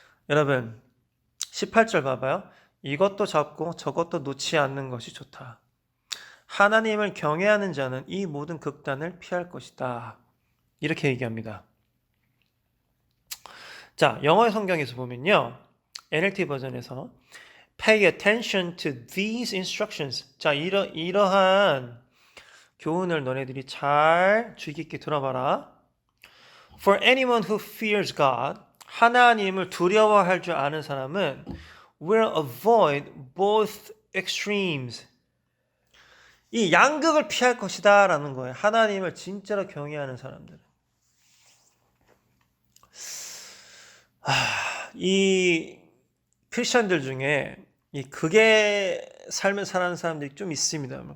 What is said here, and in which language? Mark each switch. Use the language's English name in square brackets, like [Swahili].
[Korean] 여러분 18절 봐봐요. 이것도 잡고 저것도 놓지 않는 것이 좋다. 하나님을 경외하는 자는 이 모든 극단을 피할 것이다. 이렇게 얘기합니다. 자, 영어의 성경에서 보면요. [English] NLT [Korean] 버전에서 [English] Pay attention to these instructions. [Korean] 자, 이러한 교훈을 너네들이 잘 주의 깊게 들어봐라. [English] For anyone who fears God, [Korean] 하나님을 두려워할 줄 아는 사람은 [English] will avoid both extremes. [Korean] 이 양극을 피할 것이다 라는 거예요. 하나님을 진짜로 경외하는 사람들은. 이 크리스천들 중에 이 극의 삶을 사는 사람들이 좀 있습니다.